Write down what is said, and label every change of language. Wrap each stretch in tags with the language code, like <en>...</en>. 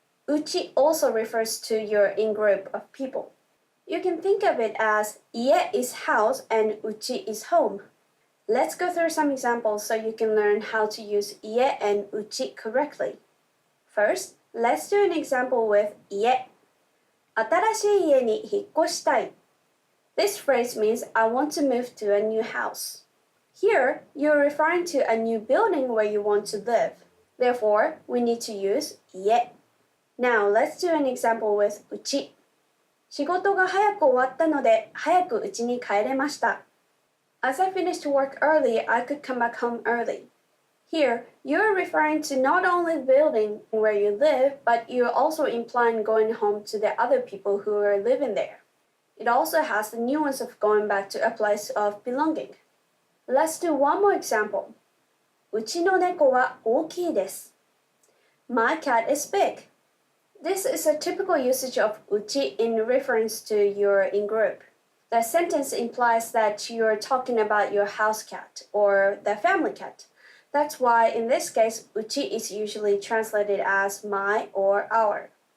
<en>家 also refers to your in-group of people. You can think of it as 家 is house and 家 is home. Let's go through some examples so you can learn how to use 家 and 家 correctly. First, let's do an example with 家.</en> <ja>新しい家に引っ越したい.</ja> <en>This phrase means I want to move to a new house. Here, you're referring to a new building where you want to live. Therefore, we need to use 家. Now, let's do an example with 家.</en> <ja>仕事が早く終わったので早く家に帰れました。</ja> <en>As I finished work early, I could come back home early. Here, you're referring to not only the building where you live, but you're also implying going home to the other people who are living there. It also has the nuance of going back to a place of belonging. Let's do one more example.</en> <ja>うちの猫は大きいです。</ja> <en>My cat is big. This is a typical usage of うち in reference to your in-group. The sentence implies that you're talking about your house cat or the family cat. That's why in this case, うち is usually translated as my or our.</en>